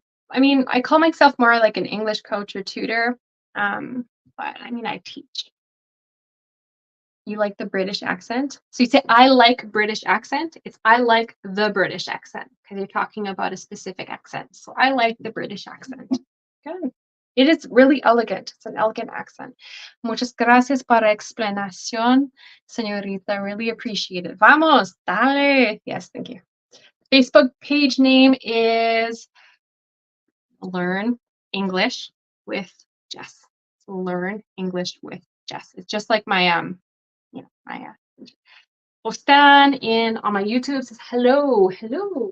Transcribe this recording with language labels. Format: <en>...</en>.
<en>I mean, I call myself more like an English coach or tutor. But I mean, I teach. You like the British accent? So you say, I like British accent. It's I like the British accent because you're talking about a specific accent. So I like the British accent. Good. It is really elegant. It's an elegant accent.</en> <es>Muchas gracias por la explicación, señorita.</es> <en>Really appreciate it.</en> <es>Vamos, dale.</es> <en>Yes, thank you. Facebook page name is Learn English with Jess. So learn English with Jess. It's just like my my Stan in on my YouTube says hello, hello.</en>